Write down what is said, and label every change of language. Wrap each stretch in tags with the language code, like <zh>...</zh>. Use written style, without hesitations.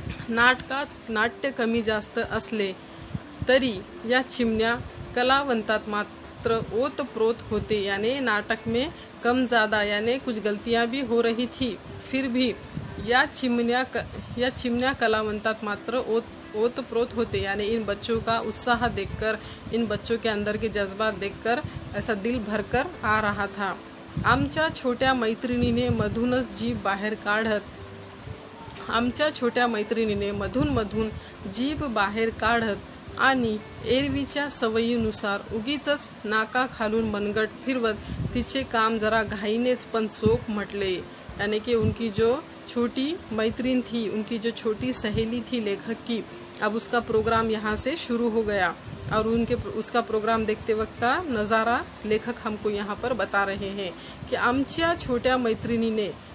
<mr>नाटकात नाट्य कमी जास्त असले तरी या चिमण्या कलावंतात मात्र ओतप्रोत होते,</mr> <hi>यानी नाटक में कम ज़्यादा यानी कुछ गलतियां भी हो रही थी, फिर भी</hi> <mr>या चिमण्या कलावंतात मात्र ओतप्रोत होते,</mr> <hi>यानी इन बच्चों का उत्साह देखकर, इन बच्चों के अंदर के जज्बात देखकर ऐसा दिल भरकर आ रहा था।</hi> <mr>आमच्या छोट्या मैत्रिणीने मधूनच जीभ बाहेर काढत, आमच्या छोट्या मैत्रिणीने मधून मधून जीभ बाहेर काढत आणि एरवीच्या सवयीनुसार उगीचच नाका खालून मनगट फिरवत तिचे काम जरा घाईनेच पण चोख म्हटले।</mr> <hi>यानी कि उनकी जो छोटी मैत्रीण थी, उनकी जो छोटी सहेली थी लेखक की, अब उसका प्रोग्राम यहाँ से शुरू हो गया और उसका प्रोग्राम देखते वक्त का नज़ारा लेखक हमको यहाँ पर बता रहे हैं कि</hi> <mr>आमच्या छोट्या मैत्रिणीने,</mr>